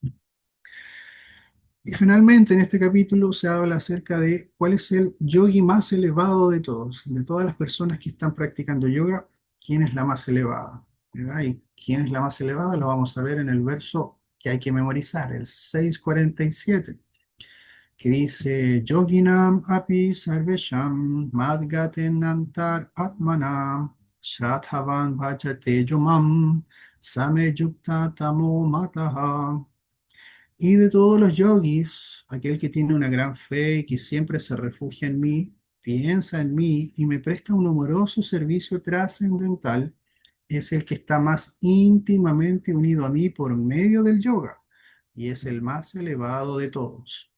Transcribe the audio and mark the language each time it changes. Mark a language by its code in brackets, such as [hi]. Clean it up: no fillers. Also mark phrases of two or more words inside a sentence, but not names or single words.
[es] Y finalmente en este capítulo se habla acerca de cuál es el yogi más elevado de todas las personas que están practicando yoga, quién es la más elevada, ¿verdad? Y quién es la más elevada lo vamos a ver en el verso que hay que memorizar, el 647, que dice [sa] योगिनाम् अपि सर्वेषाम् मद्गतेनान्तर् आत्मनाम् श्रद्धावान् भजते युमाम् समे युक्त तमो मतः. [es] Y de todos los yogis, aquel que tiene una gran fe y que siempre se refugia en mí, piensa en mí y me presta un amoroso servicio trascendental, es el que está más íntimamente unido a mí por medio del yoga y es el más elevado de todos.